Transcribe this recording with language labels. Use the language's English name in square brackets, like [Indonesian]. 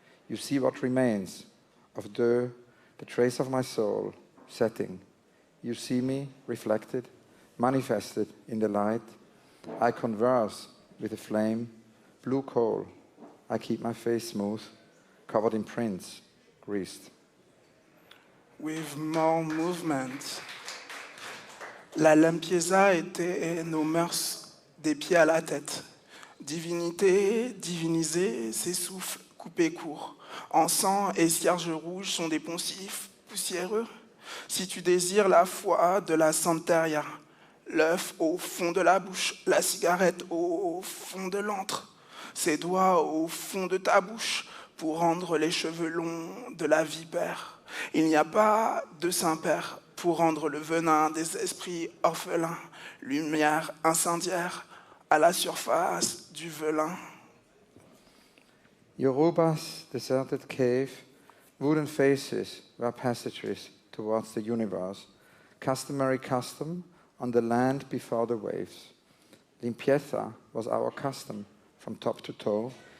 [English] You see what remains of the trace of my soul, setting. You see me, reflected, manifested in the light. I converse with a flame, blue coal. I keep my face smooth, covered in prints, greased. With more movement. [French] La limpieza était nos mœurs des pieds à la tête. Divinité, divinisée, s'essouffle, coupé court. Encens et cierge rouge sont des poncifs poussiéreux. Si tu désires la foi de la Santeria, l'œuf au fond de la bouche, la cigarette au fond de l'antre, ses doigts au fond de ta bouche pour rendre les cheveux longs de la vipère. Il n'y a pas de Saint-Père pour rendre le venin des esprits orphelins, lumière incendiaire à la surface du velin. [English] Yoruba's deserted cave, wooden faces were passages towards the universe, customary custom on the land before the waves. Limpieza was our custom from top to toe.